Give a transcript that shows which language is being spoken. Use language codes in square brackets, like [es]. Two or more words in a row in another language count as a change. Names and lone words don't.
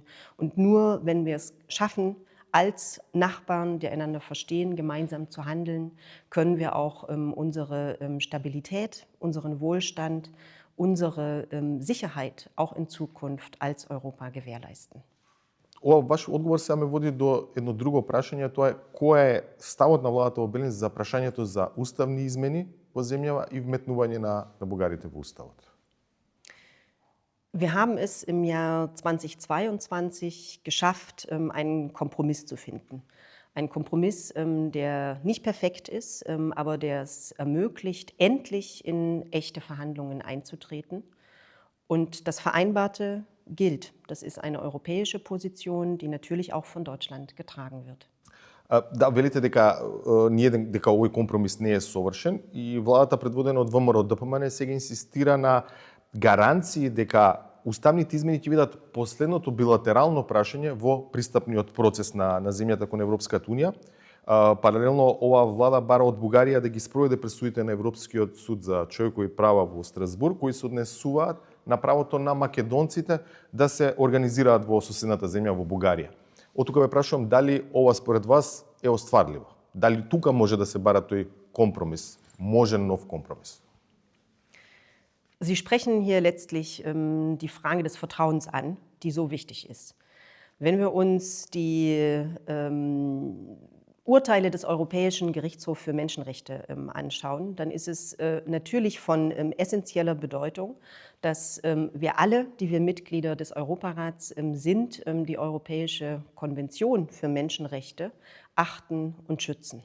[de] Und nur wenn wir es schaffen, als Nachbarn, die einander verstehen, gemeinsam zu handeln, können wir auch unsere Stabilität, unseren Wohlstand, unsere Sicherheit auch in Zukunft als Europa gewährleisten. [mk] Ова ваш одговор сега ме води до едно друго прашање, тоа е кој е ставот на владата во Берлин за прашањето за уставни измени во земјава и вметнување на бугарите во уставот. [de] Wir haben es im Jahr 2022 geschafft, einen Kompromiss zu finden. Ein Kompromiss, der nicht perfekt ist, aber der es ermöglicht, endlich in echte Verhandlungen einzutreten. Und das Vereinbarte gilt. Das ist eine europäische Position, die natürlich auch von Deutschland getragen wird. [mk] Да, велите дека овој компромис не е совршен и владата предводена од ВМРО ДПМН сега инсистира на гаранции дека уставните измени ќе бидат последното билатерално прашање во пристапниот процес на земјата кон Европската унија. Паралелно оваа влада бара од Бугарија да ги спроведе пресудите на Европскиот суд за човекови права во Страсбург, кои се однесуваат на правото на македонците да се организираат во соседната земја во Бугарија. Од тука ве прашувам дали ова според вас е остварливо? Дали тука може да се бара тој компромис, можен нов компромис? [de] Sie sprechen hier letztlich die Frage des Vertrauens an, die so wichtig ist. Wenn wir uns die Urteile des Europäischen Gerichtshofs für Menschenrechte anschauen, dann ist es natürlich von essentieller Bedeutung, dass wir alle, die wir Mitglieder des Europarats sind, die Europäische Konvention für Menschenrechte achten und schützen.